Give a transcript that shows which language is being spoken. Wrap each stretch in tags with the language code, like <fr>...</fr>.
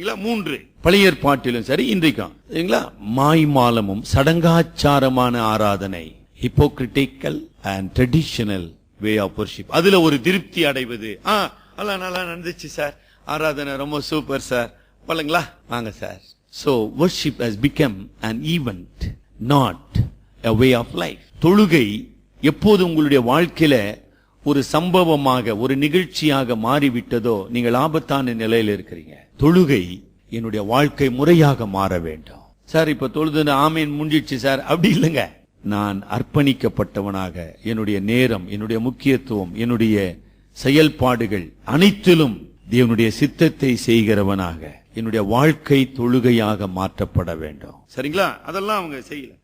<ta>3 பழைய ஏற்பாட்டிலும் சரி இன்றைக்கும் சரிங்களா. மாய்மாலமும் சடங்காச்சாரமான ஆராதனை,</ta> <en>Hypocritical and traditional way of worship.</en> <ta>அதுல ஒரு திருப்தி அடைவது. எல்லாம் நல்லா நடந்துச்சு சார், ஆராதனை ரொம்ப சூப்பர் சார், பழங்களா வாங்க sir.</ta> <en>So worship has become an event, not a way of life.</en> <ta>தொழுகை எப்போது உங்களுடைய வாழ்க்கையில ஒரு சம்பவமாக, ஒரு நிகழ்ச்சியாக மாறிவிட்டதோ நீங்கள் ஆபத்தான நிலையில் இருக்கிறீங்க. தொழுகை என்னுடைய வாழ்க்கை முறையாக மாற வேண்டும். சார் இப்ப தொழுது ஆமீன் முடிஞ்சிடுச்சு சார், அப்படி இல்லைங்க. நான் அர்ப்பணிக்கப்பட்டவனாக என்னுடைய நேரம், என்னுடைய முக்கியத்துவம், என்னுடைய செயல்பாடுகள் அனைத்திலும் தேவனுடைய சித்தத்தை செய்கிறவனாக என்னுடைய வாழ்க்கை தொழுகையாக மாற்றப்பட வேண்டும். சரிங்களா. அதெல்லாம் அவங்க செய்யல.</ta>